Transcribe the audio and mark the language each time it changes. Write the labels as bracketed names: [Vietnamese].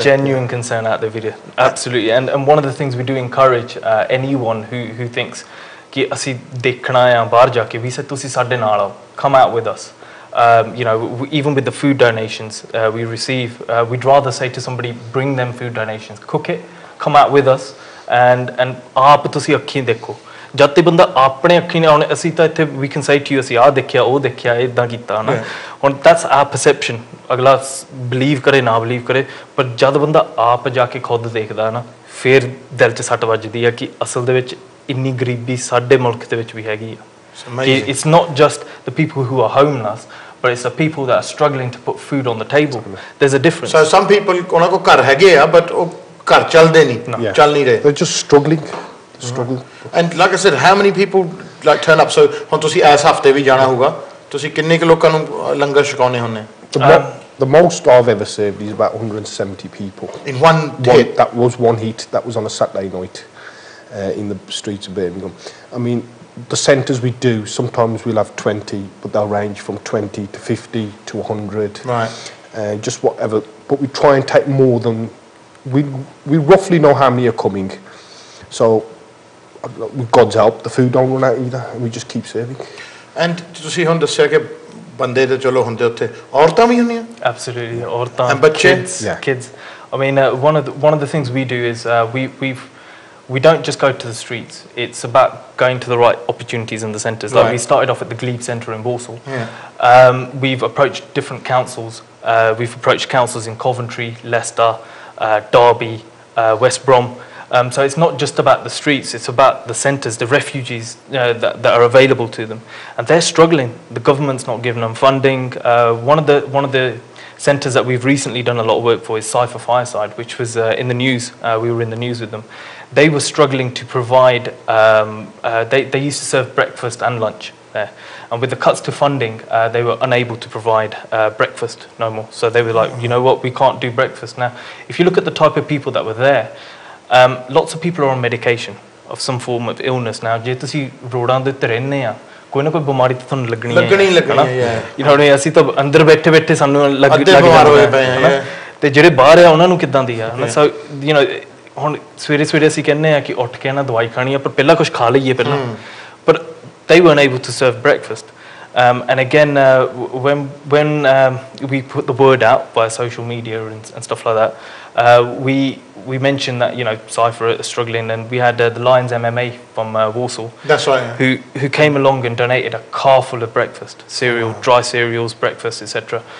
[English] Genuine concern out there, video. Absolutely, and one of the things we do encourage anyone who thinks [Punjabi] ਕਿ ਅਸੀਂ ਦੇਖਣਾ ਆ ਬਾਹਰ ਜਾ ਕੇ ਵੀ ਸੇ ਤੁਸੀਂ ਸਾਡੇ ਨਾਲ ਆਓ, [English] come out with us. You know, even with the food donations we receive, we'd rather say to somebody, bring them food donations, cook it, come out with us, and [Punjabi] ਆਪ ਤੁਸੀਂ ਅੱਖੀਂ ਦੇਖੋ. ਜਦ ਤੇ ਬੰਦਾ ਆਪਣੇ ਅੱਖੀਂ ਨੇ ਹੁਣ ਅਸੀਂ ਤਾਂ ਇੱਥੇ [English] we can say to you [Punjabi] ਅਸੀਂ ਆਹ ਦੇਖਿਆ ਉਹ ਦੇਖਿਆ ਇਦਾਂ ਕੀਤਾ ਨਾ, ਹੁਣ [English] that's our perception. [Punjabi] ਅਗਲਾ believe ਕਰੇ ਨਾ believe ਕਰੇ, ਪਰ ਜਦ ਬੰਦਾ ਆਪ ਜਾ ਕੇ ਖੁਦ ਦੇਖਦਾ ਨਾ ਫਿਰ ਦਿਲ 'ਚ ਸੱਟ ਵੱਜਦੀ ਆ ਕਿ ਅਸਲ ਦੇ ਵਿੱਚ ਇੰਨੀ ਗਰੀਬੀ ਸਾਡੇ ਮੁਲਕ ਦੇ ਵਿੱਚ ਵੀ ਹੈਗੀ ਆ ਕਿ [English] it's not just the people who are homeless, but it's the people that are struggling to put food on the table. There's a difference. So some people [Punjabi] ਉਹਨਾਂ ਕੋਲ ਘਰ ਹੈਗੇ ਆ but ਉਹ ਘਰ ਚੱਲਦੇ ਨਹੀਂ, ਚੱਲ ਨਹੀਂ ਰਹੇ. [English] They're just struggling. And like I said, how many people like turn up? [Punjabi] So ਹੁਣ ਤੁਸੀਂ ਇਸ ਹਫਤੇ ਵੀ ਜਾਣਾ ਹੋਊਗਾ, ਤੁਸੀਂ ਕਿੰਨੇ ਕੁ ਲੋਕਾਂ ਨੂੰ ਲੰਗਰ ਛਕਾਉਣੇ ਹੁੰਦੇ? [English] The most I've ever served is about 170 people. In one hit? That was one heat. That was on a Saturday night in the streets of Birmingham. I mean, the centres we do, sometimes we'll have 20, but they'll range from 20 to 50 to 100. Right. Just whatever. But we try and take more than... We roughly know how many are coming. So, with God's help, the food don't run out either, and we just keep serving. [Punjabi] And ਤੁਸੀਂ ਹੁਣ ਦੱਸਿਆ ਕਿ ਬੰਦੇ ਤੇ ਚਲੋ ਹੁੰਦੇ ਉੱਥੇ ਔਰਤਾਂ ਵੀ ਹੁੰਦੀਆਂ? [English] Absolutely, ਔਰਤਾਂ, kids. I mean, one of the things we do is we don't just go to the streets. It's about going to the right opportunities in the centres. Like we started off at the Glebe Centre in Walsall. We've approached different councils. We've approached councils in Coventry, Leicester, Derby, West Brom. So it's not just about the streets, it's about the centres, the refugees that are available to them. And they're struggling. The government's not giving them funding. One of the centres that we've recently done a lot of work for is Cypher Fireside, which was in the news. We were in the news with them. They were struggling to provide, they used to serve breakfast and lunch there. And with the cuts to funding, they were unable to provide breakfast no more. So they were like, you know what, we can't do breakfast. Now, if you look at the type of people that were there, lots of people are on medication of some form of illness. [Punjabi] Now, ਜੇ ਤੁਸੀਂ ਰੋਡਾਂ ਦੇ ਉੱਤੇ ਰਹਿੰਦੇ ਆ, ਕੋਈ ਨਾ ਕੋਈ ਬਿਮਾਰੀ ਤਾਂ ਤੁਹਾਨੂੰ ਲੱਗਣੀ ਹੈ, you know, ਅਸੀਂ ਤਾਂ ਅੰਦਰ ਬੈਠੇ ਬੈਠੇ ਸਾਨੂੰ ਲੱਗ ਜਾਂਦਾ ਹੈ, ਤੇ ਜਿਹੜੇ ਬਾਹਰ ਆ ਉਹਨਾਂ ਨੂੰ ਕਿੱਦਾਂ ਦੀ ਆ। So, you know, ਹੁਣ ਸਵੇਰੇ ਸਵੇਰੇ ਅਸੀਂ ਕਹਿੰਦੇ ਆ ਕਿ ਉੱਠ ਕੇ ਨਾ ਦਵਾਈ ਖਾਣੀ ਆ, ਪਰ ਪਹਿਲਾਂ ਕੁਝ ਖਾ ਲਈਏ ਪਹਿਲਾਂ, [English] but they weren't able to serve breakfast. And again, when we put the word out via social media and stuff like that, we mentioned that, you know, Cypher are struggling, and we had the Lions MMA from Warsaw. That's right. Yeah. Who came along and donated a car full of breakfast, cereal, dry cereals, breakfast, etc.